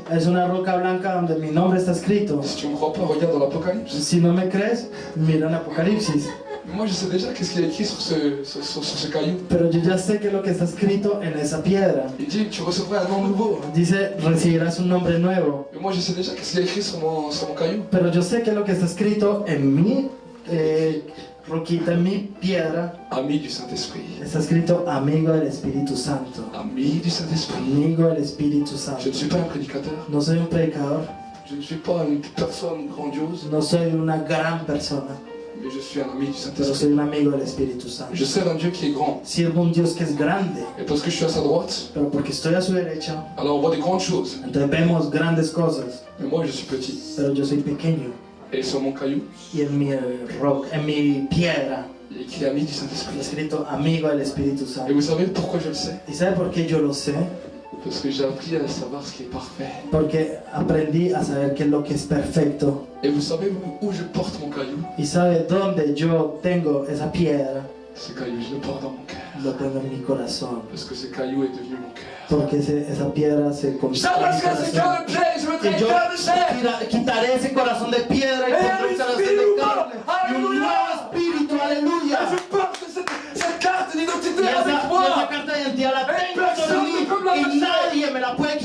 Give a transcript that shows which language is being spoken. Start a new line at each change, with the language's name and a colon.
Spanish: Es una roca blanca donde mi nombre está escrito.
French: Si tu ne me crois pas, regarde dans l'Apocalypse.
Spanish: Si no me crees, mira en Apocalipsis.
French: Mais moi je sais déjà qu'est-ce qu'il y a écrit sur ce caillou.
Spanish: Pero yo ya sé qué es lo que está escrito en esa piedra.
French: Il dit tu recevras un nom nouveau.
Spanish: Dice, recibirás un nombre nuevo.
French: Mais moi je sais déjà qu'est-ce qu'il y a écrit sur mon caillou.
Spanish: Pero yo sé qué es lo que está escrito en mi roquita, en mi piedra.
French: Ami du Saint-Esprit.
Spanish: Está escrito amigo del Espíritu Santo.
French: Ami du Saint-Esprit.
Spanish: Amigo del Espíritu Santo.
French: Je ne suis pas un prédicateur.
Spanish: No soy un predicador,
French: Je ne suis pas une personne grandiose.
Spanish: no soy una gran persona,
French: Mais je suis un ami du
Spanish: pero
French: Saint-Esprit.
Spanish: soy un amigo del Espíritu Santo.
French: Je sers un Dieu qui est grand.
Spanish: Sirvo un Dios que es grande,
French: Et parce que je suis à sa droite,
Spanish: pero porque estoy a su derecha,
French: alors on voit des grandes choses.
Spanish: entonces vemos grandes cosas,
French: Mais moi je suis petit.
Spanish: pero yo soy pequeño.
French: Et sur mon caillou,
Spanish: Y en mi en mi piedra,
French: il y a écrit ami du
Spanish: está
French: Saint-Esprit.
Spanish: escrito amigo del Espíritu
French: Et
Spanish: Santo.
French: vous savez pourquoi je le sais?
Spanish: ¿Y sabe por qué yo lo sé?
French: Parce que j'ai appris à savoir ce qui est parfait.
Spanish: Porque aprendí a saber qué es lo que es perfecto.
French: Et vous savez où je porte mon caillou?
Spanish: ¿Y sabe dónde yo tengo esa piedra?
French: Ce caillou, je le porte dans mon cœur.
Spanish: Lo tengo en mi corazón.
French: Parce que ce caillou est devenu mon cœur.
Spanish: Porque esa piedra se convirtió en mi corazón.
French: de plaie, je mettrai
Spanish: Y yo quitaré ese corazón de piedra y pondré un corazón de carne. Y un nuevo espíritu, aleluya.
French: Je porte cette carte d'identité
Spanish: Y
French: avec
Spanish: esa
French: moi.
Spanish: carta de identidad la tengo sobre mí y nadie me la puede